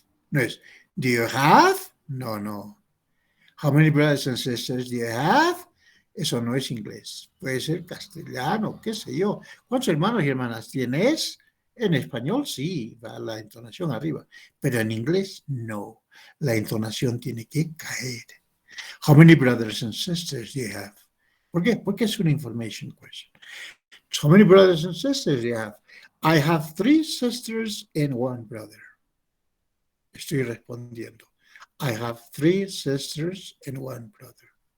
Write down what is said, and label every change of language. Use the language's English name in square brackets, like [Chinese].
[Spanish] No es, [English] do you have? No. How many brothers and sisters do you have? [Spanish] Eso no es inglés. Puede ser castellano, qué sé yo. ¿Cuántos hermanos y hermanas tienes? En español sí, va la entonación arriba. Pero en inglés no. La entonación tiene que caer. [English] How many brothers and sisters do you have? [Spanish] ¿Por qué? Porque es una [English] information question. How many brothers and sisters do you have? I have 3 sisters and 1 brother. [Spanish] Estoy respondiendo. [English] I have 3 sisters and 1 brother.